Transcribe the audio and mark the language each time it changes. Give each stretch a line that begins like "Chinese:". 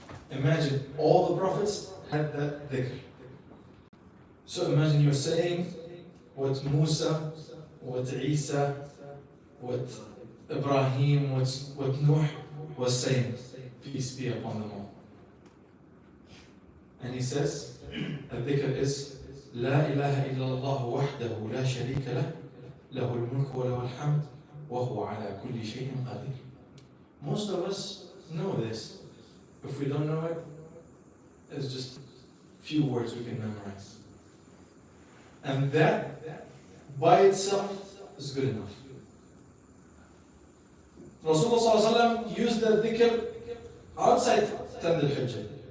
English: Imagine all the prophets had that dhikr. So imagine you're saying what Musa, what Isa, what Ibrahim, what Nuh was saying. Peace be upon them all. And he says, the dhikr is
Arabic: لا إله إلا الله وحده لا شريك له له الملك وله الحمد وهو على كل شيء قدير.
English: Most of us know this. If we don't know it, it's just few words we can memorize. And that by itself is good enough. Rasulullah ﷺ used that dhikr outside 10 al-Hijjah.